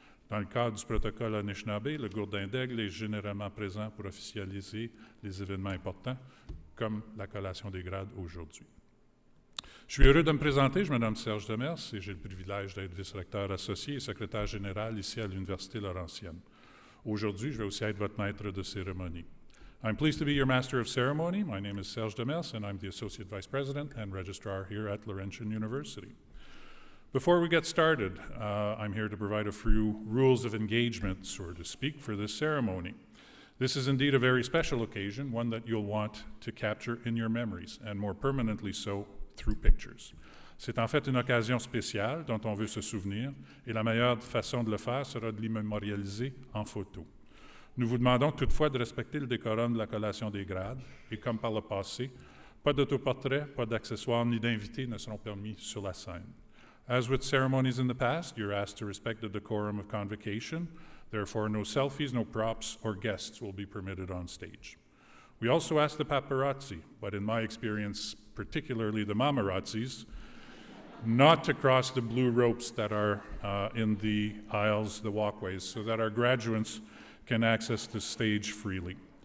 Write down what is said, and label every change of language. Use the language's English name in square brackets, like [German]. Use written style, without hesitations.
[French] Dans le cadre du protocole Anishinaabe, le gourdin d'aigle est généralement présent pour officialiser les événements importants, comme la collation des grades aujourd'hui. Je suis heureux de me présenter, je me nomme Serge Demers et j'ai le privilège d'être vice-recteur associé et secrétaire général ici à l'Université Laurentienne. Aujourd'hui, je vais aussi être votre maître de cérémonie. [English] I'm pleased to be your Master of Ceremony. My name is Serge Demers, and I'm the Associate Vice President and Registrar here at Laurentian University. Before we get started, I'm here to provide a few rules of engagement, so to speak, for this ceremony. This is indeed a very special occasion, one that you'll want to capture in your memories, and more permanently so through pictures. [French] C'est en fait une occasion spéciale dont on veut se souvenir, et la meilleure façon de le faire sera de l'immémorialiser en photo. Nous vous demandons toutefois de respecter le décorum de la collation des grades, et comme par le passé, pas d'autoportrait, pas d'accessoires ni d'invités ne seront permis sur la scène. [English] As with ceremonies in the past, you're asked to respect the decorum of convocation. Therefore, no selfies, no props, or guests will be permitted on stage. We also ask the paparazzi, but in my experience, particularly the mamarazzis, not to cross the blue ropes that are in the aisles, the walkways, so that our graduates can access the stage freely.